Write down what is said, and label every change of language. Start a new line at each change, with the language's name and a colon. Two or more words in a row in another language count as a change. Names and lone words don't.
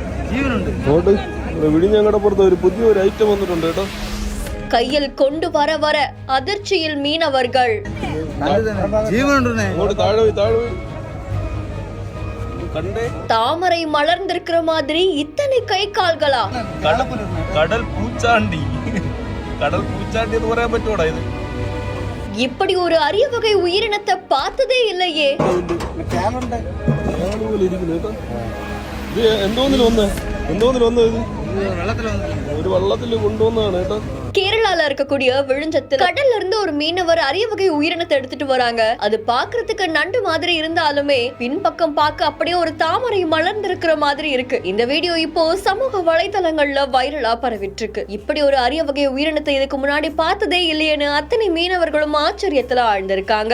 Malayalam: വിഴിഞ്ഞങ്ങടപ്പുറത്ത് ഒരു പുതിയൊരു ഐറ്റം വന്നിട്ടുണ്ട് കേട്ടോ.
Tamil: கையில் கொண்டு வர வர அதிர்ச்சியில் மீனவர்கள். தாமரை மலர்ந்திருக்கிற மாதிரி இத்தனை கை கால்களா? கடல் பூச்சாண்டி
Malayalam: എന്ന് പറയാൻ പറ്റൂടാ ഇത്?
Tamil: இப்படி ஒரு அரிய வகை உயிரினத்தை பார்த்ததே இல்லையே.
Malayalam: എന്തോന്നിൽ വന്നത് ഇത്? ഒരു വള്ളത്തിൽ കൊണ്ടുവന്നതാണ് കേട്ടോ.
Tamil: கேரளால இருக்கக்கூடிய விழுஞ்சத்தில் கடல்ல இருந்து ஒரு மீனவர் அரிய வகை உயிரினத்தை எடுத்துட்டு வராங்க. அது பாக்குறதுக்கு நண்டு மாதிரி இருந்தாலுமே பின்பக்கம் பார்க்க அப்படியே ஒரு தாமரை மலர்ந்திருக்கிற மாதிரி இருக்கு. இந்த வீடியோ இப்போ சமூக வலைதளங்கள்ல வைரலா பரவிட்டு இருக்கு. இப்படி ஒரு அரிய வகை உயிரினத்தை இதுக்கு முன்னாடி பார்த்ததே இல்லையேன்னு அத்தனை மீனவர்களும் ஆச்சரியத்துல ஆழ்ந்திருக்காங்க.